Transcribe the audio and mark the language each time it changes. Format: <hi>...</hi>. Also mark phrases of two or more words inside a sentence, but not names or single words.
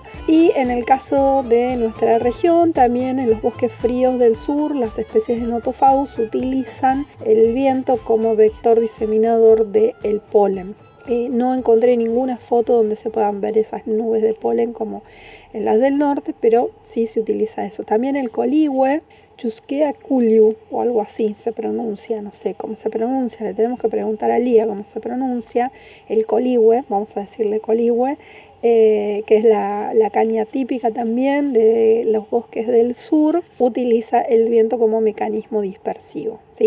<es>Y en el caso de nuestra región, también en los bosques fríos del sur, las especies de Nothofagus utilizan el viento como vector diseminador del polen. No encontré ninguna foto donde se puedan ver esas nubes de polen como en las del norte, pero sí se utiliza eso. También el coligüe, Chusquea culiu o algo así se pronuncia, no sé cómo se pronuncia, le tenemos que preguntar a Lía cómo se pronuncia. El coligüe, vamos a decirle coligüe, que es la caña típica también de los bosques del sur, utiliza el viento como mecanismo dispersivo, ¿sí?</es>